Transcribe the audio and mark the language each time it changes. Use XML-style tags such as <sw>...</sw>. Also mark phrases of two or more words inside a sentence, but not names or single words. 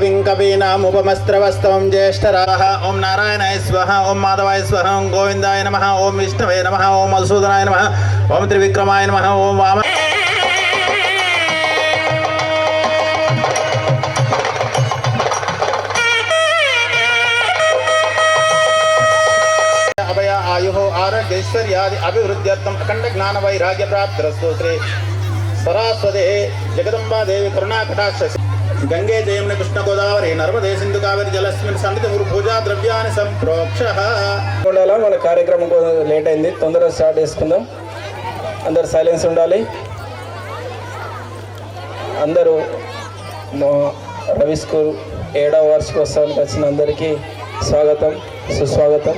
<sa>कवीनामुपमस्त्रवस्तवं ज्येष्ठराः। ओं नारायणाय स्वाहा, ओं माधवाय स्वाहा, ओं गोविंदाय नमः, ओं विष्णवे नमः, ओं मधुसूदनाय नमः, ओं त्रिविक्रमाय नमः, ओं वाम आयुः आरोग्यैश्वर्यादि अभिवृद्ध्यर्थम अखंड ज्ञान वैराग्य प्राप्तिरस्तु। श्री सरस्वती जगदम्बा देवी करुणाकटाक्ष गंगे जयमुने कृष्ण गोदावरी नर्मदे सिंधु कावेरी जलस्मिन् सन्निधि भूजा द्रव्यानि संप्रोक्षः।</sa> <te>మన కార్యక్రమం లేట్ అయింది, తొందరగా స్టార్ట్ చేసుకుందాం. అందరు సైలెన్స్ ఉండాలి. అందరూ రవి స్కూల్ 7వ వార్షికోత్సవానికి వచ్చిన అందరికీ స్వాగతం, సుస్వాగతం.</te>